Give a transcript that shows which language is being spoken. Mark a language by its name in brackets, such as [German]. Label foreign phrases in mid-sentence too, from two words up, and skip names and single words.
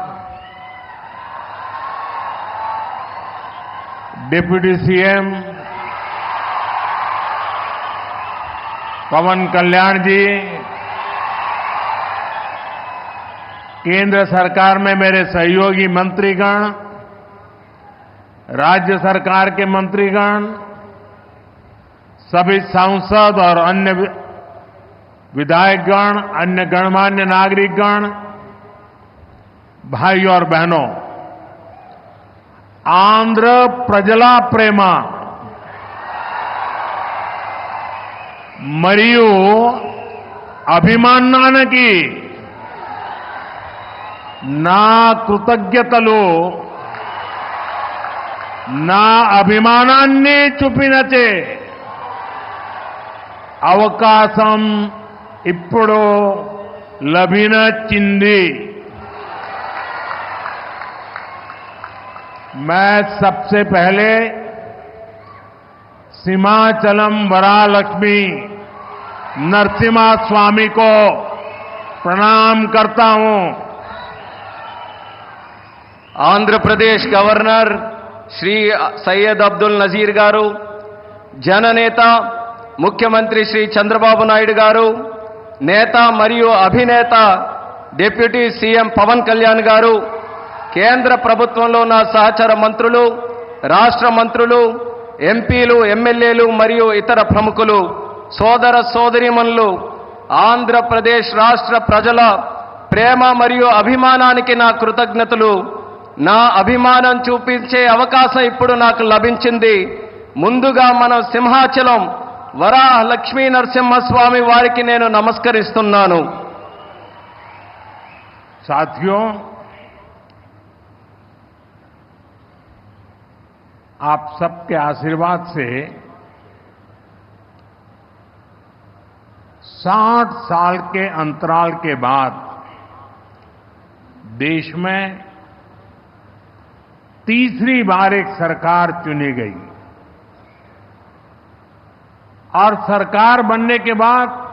[Hindi] डिप्टी सीएम पवन कल्याण जी, केंद्र सरकार में मेरे सहयोगी मंत्रीगण, राज्य सरकार के मंत्रीगण, सभी सांसद और अन्य विधायकगण, अन्य गणमान्य नागरिकगण, भाई और बहनों, आंध्र [Telugu] ప్రజల ప్రేమ मरियु అభిమానానికి నా కృతజ్ఞతలు, నా అభిమానాన్ని చూపినచే అవకాశం ఇప్పుడు లభించింది। [Hindi] मैं सबसे पहले सीमाचलम वरालक्ष्मी नरसिम्हा स्वामी को प्रणाम करता हूं। आंध्र प्रदेश गवर्नर श्री सैयद अब्दुल नजीर गारू, जननेता मुख्यमंत्री श्री [Telugu] चंद्रबाबु नायडू गारू, నేత మరియు అభినేత డిప్యూటీ సీఎం పవన్ కళ్యాణ్ గారు, కేంద్ర ప్రభుత్వంలో నా సహచర మంత్రులు, రాష్ట్ర మంత్రులు, ఎంపీలు, ఎమ్మెల్యేలు మరియు ఇతర ప్రముఖులు, సోదర సోదరీమణులు, ఆంధ్రప్రదేశ్ రాష్ట్ర ప్రజల ప్రేమ మరియు అభిమానానికి నా కృతజ్ఞతలు। నా అభిమానం చూపించే అవకాశం ఇప్పుడు నాకు లభించింది। ముందుగా మన సింహాచలం వరాహ లక్ష్మీ నరసింహస్వామి వారికి నేను నమస్కరిస్తున్నాను। [Hindi] साथियों, आप सबके आशीर्वाद से 60 साल के अंतराल के बाद देश में तीसरी बार एक सरकार चुनी गई और सरकार बनने के बाद